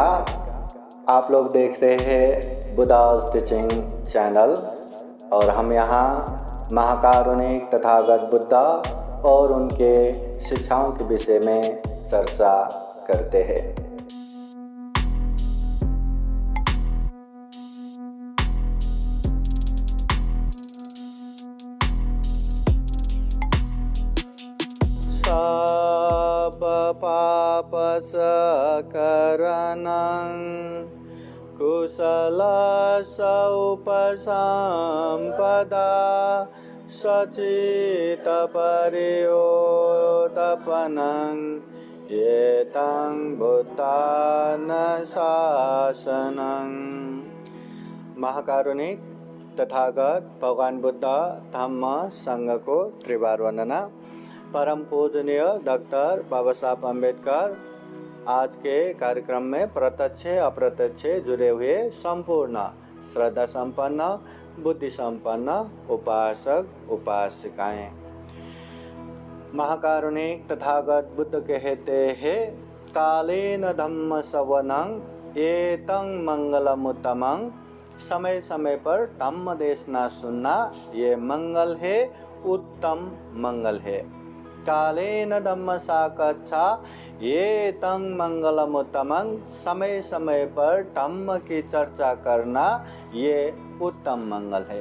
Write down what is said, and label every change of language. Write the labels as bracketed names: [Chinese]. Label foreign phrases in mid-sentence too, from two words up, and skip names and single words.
[Hindi] आप लोग देख रहे हैं बुद्धास टीचिंग चैनल और हम यहाँ महाकारुणिक तथागत बुद्धा और उनके शिक्षाओं के विषय में चर्चा करते हैं। [Pali] सब पाप सकरणं कुशल उपसंपदा सचित परियोतपनं एतं बुद्धान शासनं। [Hindi] महाकारुणिक तथागत भगवान बुद्ध धम्म संघ को त्रिवार वंदना। परम पूजनीय डॉक्टर बाबा साहब अम्बेडकर आज के कार्यक्रम में प्रत्यक्ष अप्रत्यक्ष जुड़े हुए संपूर्ण श्रद्धा संपन्न बुद्धि संपन्न उपासक उपासिकाएं। महाकारुणिक तथागत बुद्ध कहते हैं, [Pali] कालेन धम्म श्रवणं एतं मंगलमुत्तमं। [Hindi] समय समय पर धम्म देशना सुनना ये मंगल है, उत्तम मंगल है। [Pali] कालेन धम्म साकच्छा ये तं मंगलमुत्तमं। [Hindi] समय समय पर धम्म की चर्चा करना ये उत्तम मंगल है।